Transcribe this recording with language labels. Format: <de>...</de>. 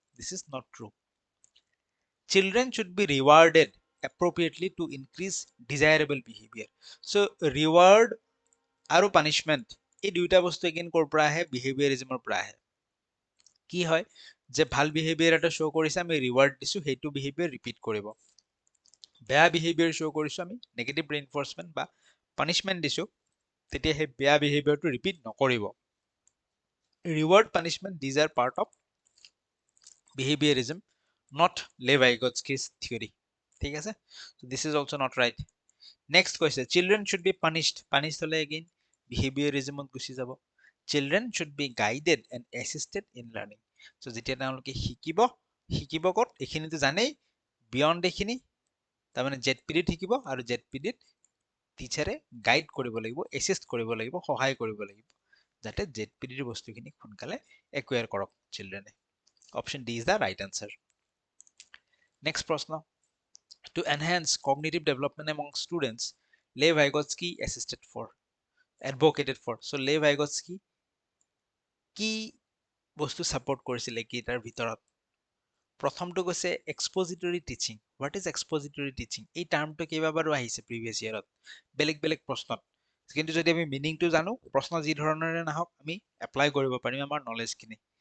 <en>This is not true. Children should be rewarded appropriately to increase desirable behavior.</en> <as>So reward আৰু punishment এই দুইটা বস্তু again কৰ পৰা আহে? বিহেভিয়াৰিজমৰ পৰা আহে। কি হয় যে ভাল বিহেভিয়াৰ এটা শ্ব' কৰিছে, আমি ৰিৱাৰ্ড দিছো, সেইটো বিহেভিয়াৰ ৰিপিট কৰিব। বেয়া বিহেভিয়াৰ শ্ব' কৰিছো, আমি নেগেটিভ ৰিইনফৰ্সমেন্ট বা পানিশমেন্ট দিছো, তেতিয়া সেই বেয়া বিহেভিয়াৰটো ৰিপিট নকৰিব।</as> <en>Reward punishment these are part of behaviourism, not Levi-Vygotsky's theory.</en> <as>ঠিক আছে?</as> <en>So this is also not right. Next কৈছে children should be punished.</en> <as>Punished হলে again behaviorismত গুচি যাব।</as> <en>Children should be guided and assisted in learning.</en> <as>So যেতিয়া তেওঁলোকে শিকিব ক'ত? এইখিনিতো জানেই, বিয়ণ্ড এইখিনি তাৰমানে জেডপিডিত শিকিব, আৰু জেডপিডিত টিচাৰে গাইড কৰিব লাগিব, এচিষ্ট কৰিব লাগিব, সহায় কৰিব লাগিব, যাতে জেডপিডিৰ বস্তুখিনি সোনকালে একুয়াৰ কৰক চিলড্ৰেনে।</as> <en>Option D is the right answer. Next প্রশ্ন, to enhance cognitive development among students, Lev-Vygotsky advocated for.</en> <as>So Lev-Vygotsky কি বস্তু সাপোর্ট কৰিছিলে কি তাৰ ভিতৰত? প্ৰথমটো কৈছে এক্সপোজিটৰি টিচিং।</as> <en>What is expository teaching?</en> <as>এই টাৰ্মটো কেইবাবাৰো আহিছে প্ৰিভিয়াছ ইয়াৰত বেলেগ বেলেগ প্ৰশ্নত, কিন্তু যদি আমি মিনিংটো জানো, প্ৰশ্ন যি ধৰণৰে নাহক আমি এপ্লাই কৰিব পাৰিম আমাৰ নলেজখিনি।</as>